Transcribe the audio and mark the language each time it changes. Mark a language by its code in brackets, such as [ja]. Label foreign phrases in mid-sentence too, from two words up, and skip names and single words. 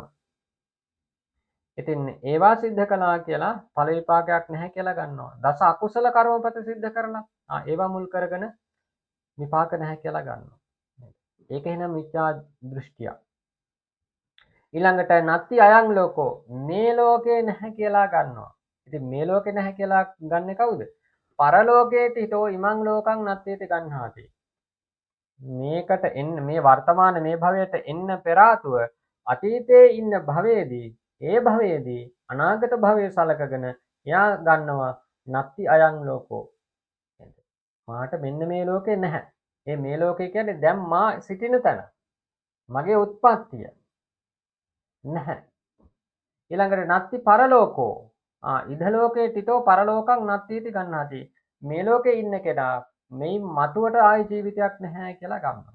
[si] ඉතින් ඒවා සිද්ධ කළා කියලා ඵල විපාකයක් නැහැ කියලා ගන්නවා. දස අකුසල කර්මපත සිද්ධ කරලා ඒවා මුල් කරගෙන විපාක නැහැ කියලා ගන්නවා. ඒක එහෙනම් මිත්‍යා දෘෂ්ටිය. ඊළඟට [pi] නත්ති අයං ලෝකෝ [si] මේ ලෝකේ නැහැ කියලා ගන්නවා. ඉතින් මේ ලෝකේ නැහැ කියලා ගන්නෙ කවුද? [pi] පරලෝකේට හිතෝ ඉමං ලෝකං නත්තේති ගන්නාති. [si] මේකට එන්න මේ වර්තමාන මේ භවයට එන්න පෙර ආතුව අතීතයේ ඉන්න භවයේදී ඒ භවයේදී අනාගත භවයේ සලකගෙන එයා ගන්නවා [pi] නත්ති අයං ලෝකෝ. [si] මාට මෙන්න මේ ලෝකේ නැහැ. මේ ලෝකේ කියන්නේ දැන් මා සිටින තැන. මගේ උත්පත්තිය නැහැ. [pi] ඊළඟට නත්ති පරලෝකෝ ඉද ලෝකේ තිතෝ පරලෝකං නත්තීති ගන්නාති. [si] මේ ලෝකේ ඉන්න කෙනා මේ මතුවට ආයි ජීවිතයක් නැහැ කියලා ගන්නවා.